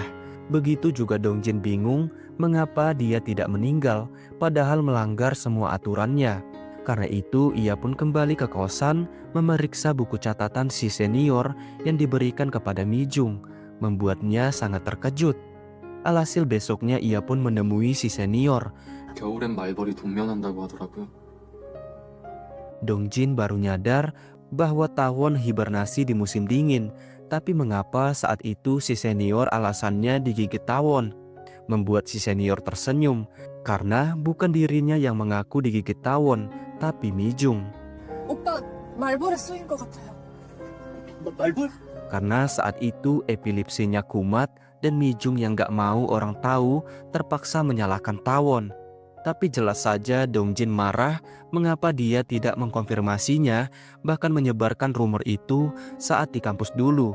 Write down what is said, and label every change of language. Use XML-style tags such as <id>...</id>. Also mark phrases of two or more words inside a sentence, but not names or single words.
<id>Begitu juga Dongjin bingung mengapa dia tidak meninggal padahal melanggar semua aturannya. Karena itu ia pun kembali ke kosan memeriksa buku catatan si senior yang diberikan kepada Mi-jung, membuatnya sangat terkejut. Alhasil besoknya ia pun menemui si senior.</id> <ko>겨울엔 말벌이 동면한다고 하더라고요.</ko> <id>Dongjin baru nyadar bahwa tawon hibernasi di musim dingin. Tapi mengapa saat itu si senior alasannya digigit tawon? Membuat si senior tersenyum, karena bukan dirinya yang mengaku digigit tawon, tapi Mi-jung.</id> <ko>오빠 말벌에 쏘인 것 같아요. 말벌?</ko> <id>Karena saat itu epilepsinya kumat dan Mi-jung yang gak mau orang tahu terpaksa menyalahkan tawon. Tapi jelas saja Dongjin marah mengapa dia tidak mengkonfirmasinya, bahkan menyebarkan rumor itu saat di kampus dulu.</id>